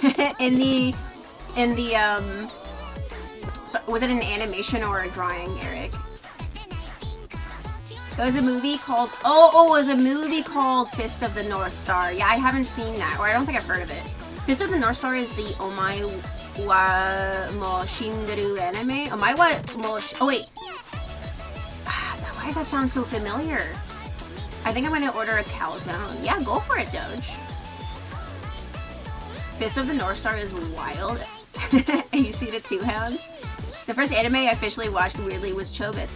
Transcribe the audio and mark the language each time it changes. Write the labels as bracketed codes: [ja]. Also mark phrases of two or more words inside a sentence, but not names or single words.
[en] So, was it an animation or a drawing, Eric? There was a movie called, it was a movie called Fist of the North Star. Yeah, I haven't seen that, or I don't think I've heard of it. Fist of the North Star is the [ja] お前はもう死んでる [en] anime? [ja] お前はもう [en] oh wait. Why does that sound so familiar? I think I'm gonna order a calzone. Yeah, go for it, Doge. Fist of the North Star is wild. And you see the two-hand? The first anime I officially watched weirdly was Chobits.